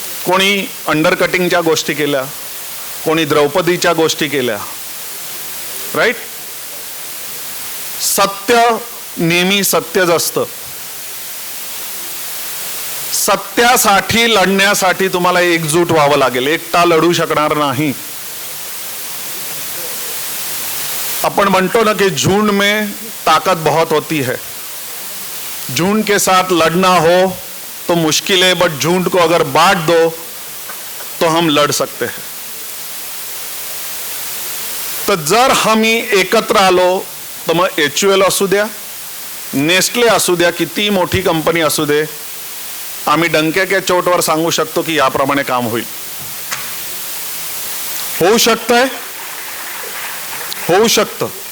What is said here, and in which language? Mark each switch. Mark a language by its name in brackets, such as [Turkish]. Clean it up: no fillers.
[Marathi] कोणी अंडरकटिंगच्या गोष्टी केल्या, कोणी द्रौपदीच्या गोष्टी केल्या, राईट. सत्य नेहमी सत्यच असतं. सत्यासाठी लढण्यासाठी तुम्हाला एकजूट व्हावं लागेल, एकटा लढू शकणार नाही. अपन म्हणतो ना [Hindi] कि झुंड में ताकत बहुत होती है, झुंड के साथ लड़ना हो तो मुश्किल है, बट झुंड को अगर बांट दो तो हम लड़ सकते हैं. [Marathi] तर जर आम्ही एकत्र आलो तर मग HUL असू द्या, नेस्ले असू द्या, किती मोठी कंपनी असू दे, आम्ही डंक्याच्या चोटवर सांगू शकतो की याप्रमाणे काम होईल. होऊ शकतंय, होऊ शकतं.